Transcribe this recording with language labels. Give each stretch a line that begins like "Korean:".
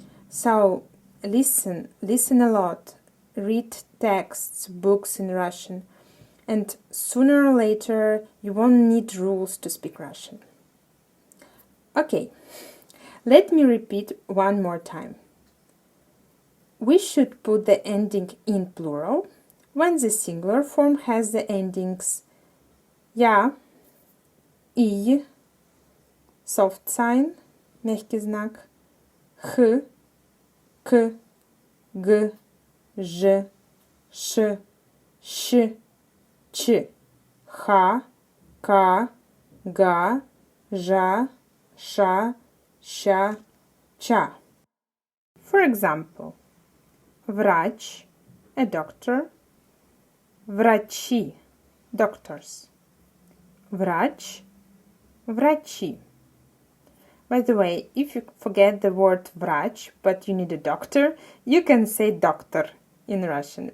English: So listen a lot, read texts, books in Russian, and sooner or later you won't need rules to speak Russian. Okay, let me repeat one more time. We should put the ending in plural when the singular form has the endings я, и, soft sign,
Russian: мягкий знак,
English: х, к, г, ж, ш, щ, ч, ха, ка, га, жа, ша, ща, ча. For example, врач, a doctor, врачи, doctors.
Russian: Врач, врачи.
English: By the way, if you forget the word врач, but you need a doctor, you can say doctor in Russian.